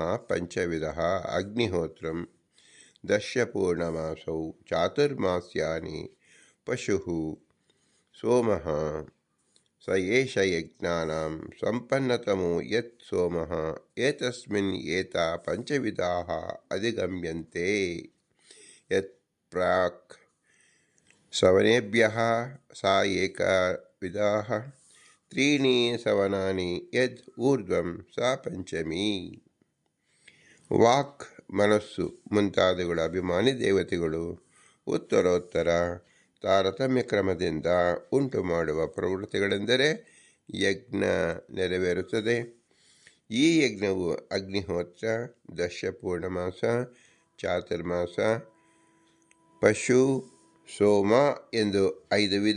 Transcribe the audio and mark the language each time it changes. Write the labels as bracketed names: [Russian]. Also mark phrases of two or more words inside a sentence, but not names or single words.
[Sanskrit] ಪಂಚವಿಧಃ ಅಗ್ನಿಹೋತ್ರಂ ದಶಪೂರ್ಣಮಾಸೌ ಚಾತುರ್ಮಾಸ್ಯಾನಿ ಪಶುಃ ಸೋಮಃ ಸಯೇಷ ಯಜ್ಞಾನಾಂ ಸಂಪನ್ನತಮೋ ಯತ್ ಸೋಮಃ ಏತಸ್ಮಿನ್ ಏತಾ ಪಂಚವಿಧಾಃ ಅಧಿಗಮ್ಯಂತೆ ಯತ್ ಪ್ರಾಕ್ ಸವನೇಭ್ಯಃ ಸಾ ಏಕವಿಧಾಃ ತ್ರೀಣಿ ಸವನಾನಿ ಯದ್ ಊರ್ಧ್ವಂ ಸಾ ಪಂಚಮಿ. [Kannada] ವಾಕ್, ಮನಸ್ಸು ಮುಂತಾದವುಗಳ ಅಭಿಮಾನಿ ದೇವತೆಗಳು ಉತ್ತರೋತ್ತರ ತಾರತಮ್ಯ ಕ್ರಮದಿಂದ ಉಂಟು ಮಾಡುವ ಪ್ರವೃತ್ತಿಗಳೆಂದರೆ ಯಜ್ಞ ನೆರವೇರುತ್ತದೆ. ಈ ಯಜ್ಞವು ಅಗ್ನಿಹೋತ್ರ, ದಶಪೂರ್ಣಮಾಸ, ಚಾತುರ್ಮಾಸ, ಪಶು, ಸೋಮ ಎಂದು 5 ವಿಧ.